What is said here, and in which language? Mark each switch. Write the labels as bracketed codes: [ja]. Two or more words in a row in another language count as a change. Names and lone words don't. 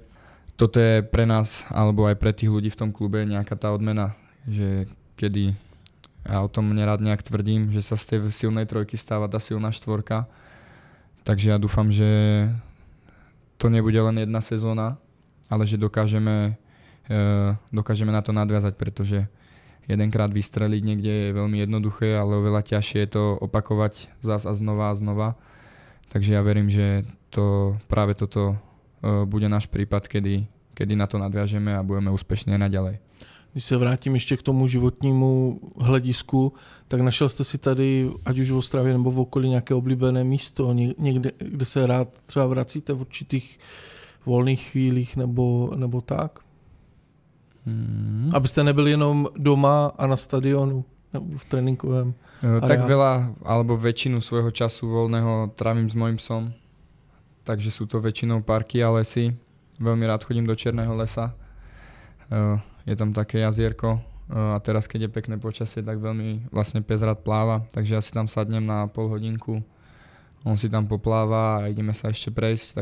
[sk] Toto je pre nás, alebo aj pre tých ľudí v tom klube nejaká tá odmena, že kedy, ja o tom nerád nejak tvrdím, že sa z tej silnej trojky stáva tá silná štvorka, takže ja dúfam, že to nebude len jedna sezóna, ale že dokážeme na to nadviazať, pretože jedenkrát vystreliť niekde je veľmi jednoduché, ale oveľa ťažšie je to opakovať zás a znova. Takže ja verím, že práve toto bude náš prípad, kedy na to nadviažeme a budeme úspešní naďalej. [cs] Když se vrátím ještě k tomu životnímu hledisku, tak našel jste si tady, ať už v Ostravě nebo v okolí, nějaké oblíbené místo, někde, kde se rád třeba vracíte v určitých volných chvílích nebo tak? Abyste nebyli jenom doma a na stadionu, nebo v tréninkovém areálu. [sk] Tak veľa, alebo väčšinu svojho času voľného trávim s mojím psom. Takže sú to väčšinou parky a lesy. Veľmi rád chodím do Černého lesa. Je tam také jazierko a teraz, keď je pekné počasie, tak veľmi vlastne pes rád pláva. Takže ja si tam sadnem na pol hodinku. On si tam popláva a ideme sa ešte prejsť.